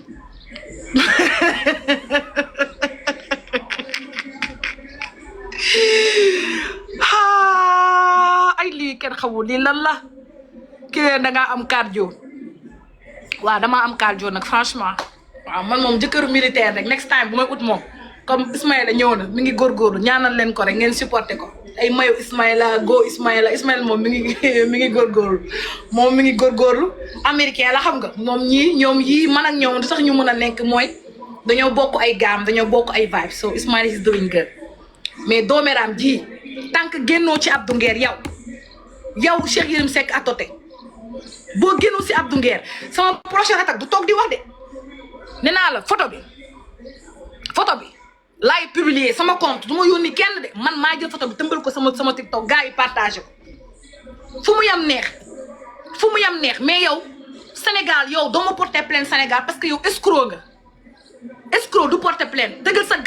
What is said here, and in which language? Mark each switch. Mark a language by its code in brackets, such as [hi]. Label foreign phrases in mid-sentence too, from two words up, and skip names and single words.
[wo] ay lii kenn xamul lii lan la kii da ngaa am cardio waaw damaa am cardio nag franchement waaw man moom jëkkëru militaire rek [en] next time [wo] bu may ut moom comme Ismaïla ñëw na mi ngi góorgóorlu ñaanal leen ko rek ngeen supporté ko ay mayo Ismaïla go Ismaïla moom mi ngi góorgóorlu moom mi ngi góorgóorlu américain la xam nga moom ñoom yii man ak ñoom du sax ñu mën a nekk mooy dañoo bokk ay gaam dañoo bokk ay vibes so Ismaïla [en] is doing good [wo] mais dooméram ji [fr] tant que [wo] génnoo ci Abdou Nguer yow Cheikh Yérim Seck atoté boo génnoo si Abdou Nguer sama [fr] prochaine attaque [wo] du toog di wax de nee naa la photo bi laay publier sama compte du ma yónni kenn de man maa jël photo bi tëmbal ko sama TikTok gars yi partagé ko fu mu yam neex mais yow Sénégal yow doo ma [fr] porter plainte [wo] Sénégal [fr] parce que [wo] yow escroc nga escroc du [fr] porter plainte [wo] dëggal sa